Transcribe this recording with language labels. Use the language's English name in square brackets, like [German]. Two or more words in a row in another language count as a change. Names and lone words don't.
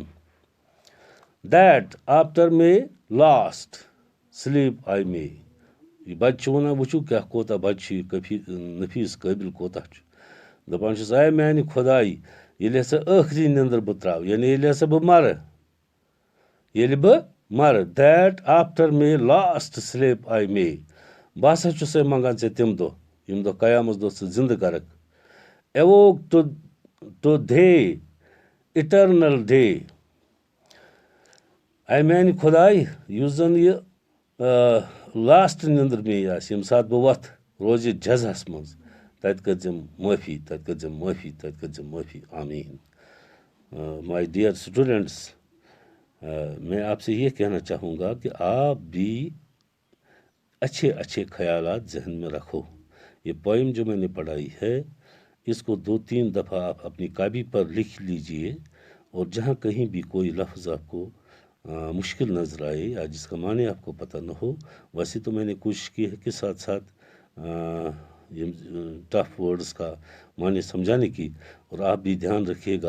[English] That after my last sleep I may. [Kashmiri] یہِ بچہِ چھُ وَنان، وٕچھِو کیٛاہ کوتاہ بچہِ چھُ یہِ نفیٖس قٲبِل کوتاہ چھُ. دَپان چھُس، اے میٛانہِ خۄداے، ییٚلہِ ہسا ٲخری نِنٛدٕر بہٕ ترٛاوٕ، یعنی ییٚلہِ ہسا بہٕ مَرٕ. [English] That after my last sleep I may. [Kashmiri] بہٕ ہسا چھُسے منٛگان ژےٚ تِم دۄہ ییٚمہِ دۄہ قیامَس دۄہ ژٕ زِنٛدٕ کَرکھ. [English] Awoke to the eternal day. [Kashmiri] اے میانہِ خۄداے یُس زن یہِ لاسٹ نِندٕر مے آسہِ ییٚمہِ ساتہٕ بہٕ وۄتھٕ روزِ جزاہس منٛز تَتہِ کٔرۍزٮ۪م معٲفی تَتہِ کٔرۍزٮ۪م معٲفی تَتہِ کٔرۍزٮ۪م معٲفی آمیٖن. [English] My dear students [Urdu] میں آپ سے یہ کہنا چاہوں گا کہ آپ بھی اچھے اچھے خیالات ذہن میں رکھو. یہ پوئم جو میں نے پڑھائی ہے اس کو 2-3 دفعہ آپ اپنی کاپی پر لکھ لیجئے اور جہاں کہیں بھی کوئی لفظ آپ کو مشکل نظر آئے یا جس کا معنی آپ کو پتہ نہ ہو، ویسے تو میں نے کوشش کی ہے کہ ساتھ ساتھ [English] tough words [Urdu] کا معنی سمجھانے کی، اور آپ بھی دھیان رکھیے گا.